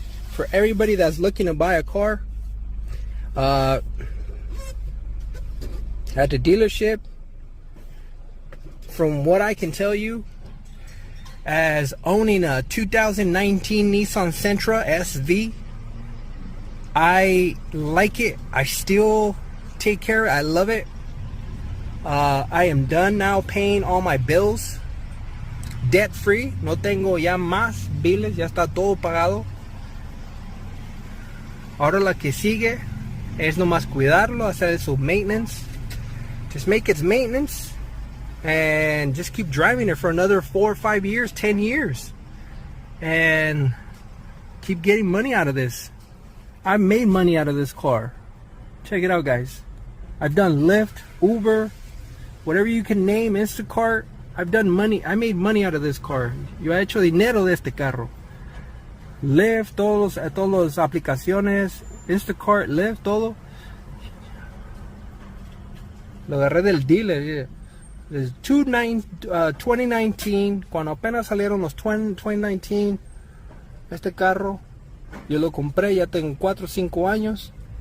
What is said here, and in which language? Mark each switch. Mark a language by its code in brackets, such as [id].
[en] For everybody that's looking to buy a car, at the dealership, from what I can tell you, as owning a 2019 Nissan Sentra SV, I like it. I still take care of it. I love it. I am done now paying all my bills, debt free. [es] No tengo ya más biles, ya está todo pagado. Ahora la que sigue es nomás cuidarlo, hacer su maintenance. [en] Just make its maintenance and just keep driving it for another 4 or 5 years, 10 years, and keep getting money out of this. I've made money out of this car. Check it out, guys. I've done Lyft, Uber, whatever you can name, Instacart. I've done money. I made money out of this car. [es] Yo he hecho dinero de este carro. Lyft, todas las aplicaciones, Instacart, Lyft, todo. Lo agarré del dealer. Desde 2019, cuando apenas salieron los 2019, este carro, yo lo compré, ya tengo 4 o 5 años.